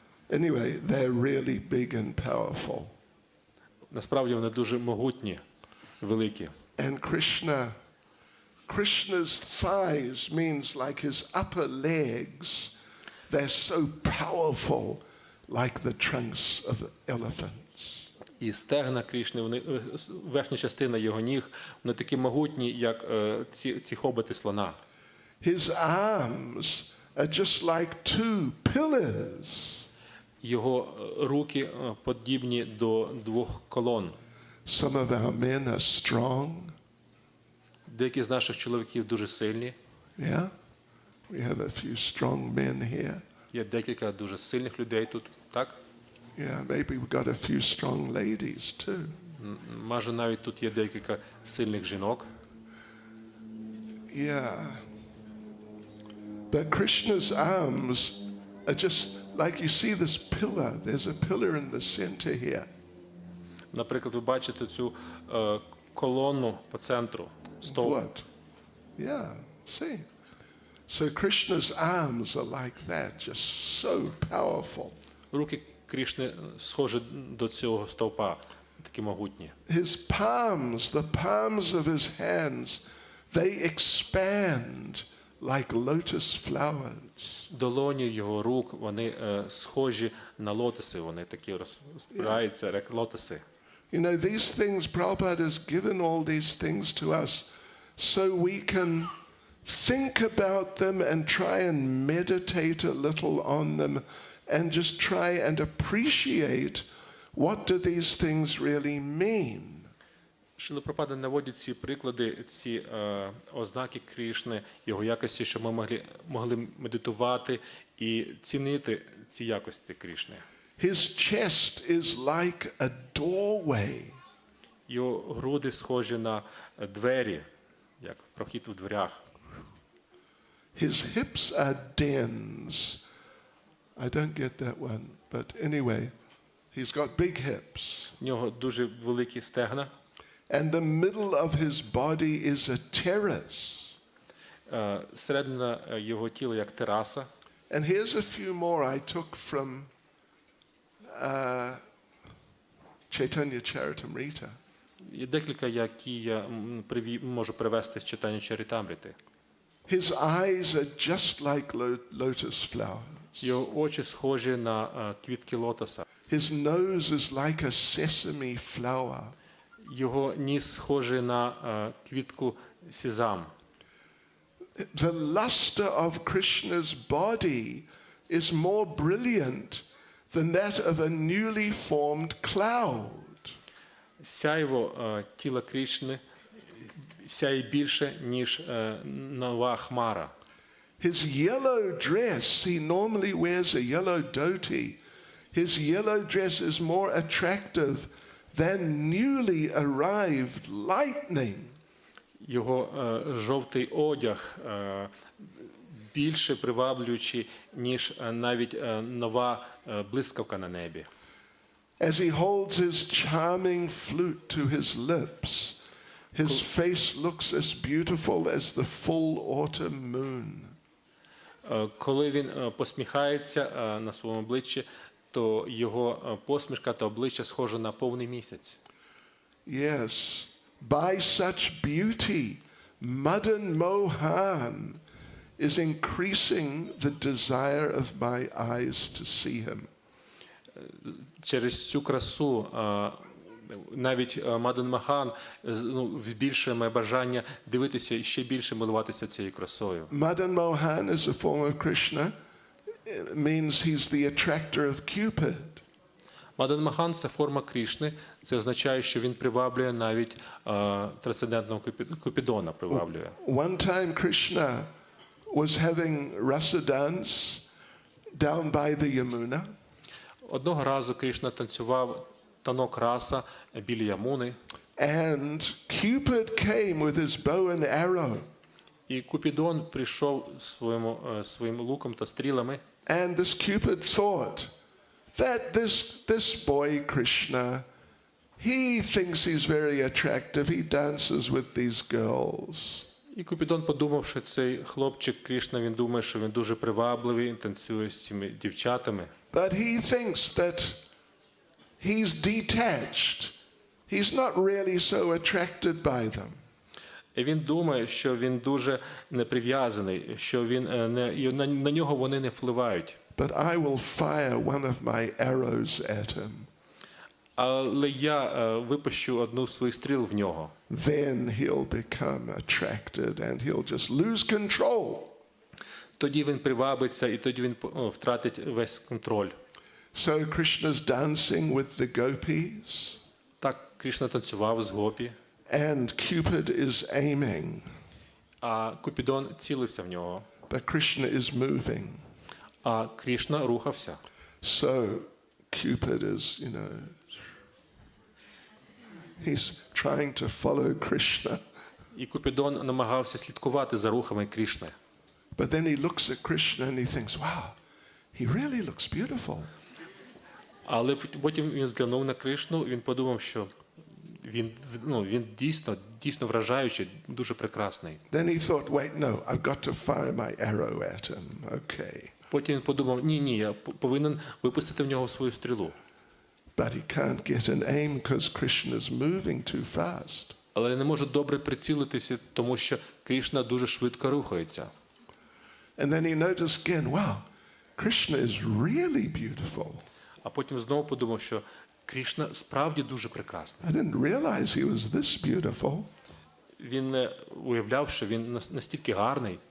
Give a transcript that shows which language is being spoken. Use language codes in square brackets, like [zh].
[en] Anyway, they're really big and powerful. [uk] Насправді вони дуже могутні, великі. [en] And Krishna's thighs means like his upper legs, they're so powerful like the trunks of elephants. [uk] І стегна Крішни, вони, верхня частина його ніг, вони такі могутні, як ці хоботи слона. [en] His arms are just like two pillars. [uk] Його руки подібні до двох колон. [en] Some of our men are strong. [uk] Деякі з наших чоловіків дуже сильні. [en] Yeah? We have a few strong men here. [uk] Є декілька дуже сильних людей тут, так? [en] Yeah, maybe we've got a few strong ladies too. [uk] Може, навіть тут є декілька сильних жінок. [en] Yeah. But Krishna's arms are just like you see this pillar. There's a pillar in the center here. [uk] Наприклад, ви бачите цю колону по центру, стовп. [en] What? Yeah, see. So Krishna's arms are like that, just so powerful. [uk] Руки Крішни схожі до цього стовпа, такі могутні. [en] His palms, the palms of his hands, they expand like lotus flowers. [uk] Долоні його рук, вони схожі на лотоси, вони такі розпираються, як лотоси. [en] You know, these things, Prabhupada has given all these things to us so we can think about them and try and meditate a little on them and just try and appreciate what do these things really mean. [uk] Шрила Прабхупада наводить ці приклади, ці ознаки Крішни, його якості, щоб ми могли медитувати і цінити ці якості Крішни. [en] His chest is like a doorway. [uk] Його груди схожі на двері, як прохід у дверях. [en] His hips are dens. I don't get that one, but anyway, he's got big hips. [uk] У нього дуже великі стегна. [en] And the middle of his body is a terrace. [uk] Середина його тіла як тераса. [en] And here's a few more I took from Chaitanya Charitamrita. [uk] Є декілька, які я можу привести з читання Чарітамрити. [en] His eyes are just like lotus flowers. [uk] Його очі схожі на квітки лотоса. [en] His nose is like a sesame flower. [uk] Його ніс схожий на квітку сезам. [en] The luster of Krishna's body is more brilliant than that of a newly formed cloud. [uk] Сяйво тіла Крішни сяє більше, ніж нова хмара. [en] His yellow dress, he normally wears a yellow dhoti. His yellow dress is more attractive than newly arrived lightning. [uk] Його жовтий одяг більше приваблюючий, ніж навіть нова блискавка на небі. [en] As he holds his charming flute to his lips, his face looks as beautiful as the full autumn moon. [uk] Коли він посміхається на своєму обличчі, то його посмішка та обличчя схоже на повний місяць. [en] Yes, by such beauty, Madan Mohan is increasing the desire of my eyes to see him. [uk] Через цю красу навіть Мадан Махан збільшує моє бажання дивитися і ще більше милуватися цією красою. [en] Madan Mohan is a form of Krishna. It means he's the attractor of Cupid. [uk] Мадан Махан – це форма Крішни. Це означає, що він приваблює навіть трансцендентного Купідона приваблює. [en] One time Krishna was having rasa dance down by the Yamuna. [uk] Одного разу Крішна танцював танок раса біля Ямуни. [en] And Cupid came with his bow and arrow. [uk] І Купідон прийшов своїм луком та стрілами. [en] And this Cupid thought that this boy Krishna, he thinks he's very attractive. He dances with these girls. [uk] І Купідон подумав, що цей хлопчик Крішна, він думає, що він дуже привабливий, танцює з цими дівчатами. [en] But he thinks that he's detached. He's not really so attracted by them. [uk] І він думає, що він дуже неприв'язаний, що на нього вони не впливають. [en] But I will fire one of my arrows at him. [uk] Але я випущу одну з своїх стріл в нього. [en] Then he'll become attracted and he'll just lose control. [uk] Тоді він привабиться і тоді він втратить весь контроль. [en] So Krishna's dancing with the gopis. [uk] Так Крішна танцював з гопі. [en] And Cupid is aiming. [uk] А Купідон цілився в нього. [en] But Krishna is moving. [uk] А Крішна рухався. [en] So Cupid is, he's trying to follow Krishna. [uk] І Купідон намагався слідкувати за рухами Крішни. [en] But then he looks at Krishna and he thinks, wow, he really looks beautiful. [uk] Але потім він зглянув на Кришну, він подумав, що він дійсно вражаючий, дуже прекрасний. [en] Then he thought, wait, no, I've got to fire my arrow at him. Okay. [uk] Потім він подумав, ні, я повинен випустити в нього свою стрілу. [en] But he can't get an aim because Krishna's moving too fast. [uk] Але я не можу добре прицілитися, тому що Кришна дуже швидко рухається. [en] And then he noticed again, wow, Krishna is really beautiful. [uk] А потім знову подумав, що Кришна справді дуже прекрасний. [en] I didn't realize he was this beautiful. [uk] Він не уявляв, що він настільки гарний.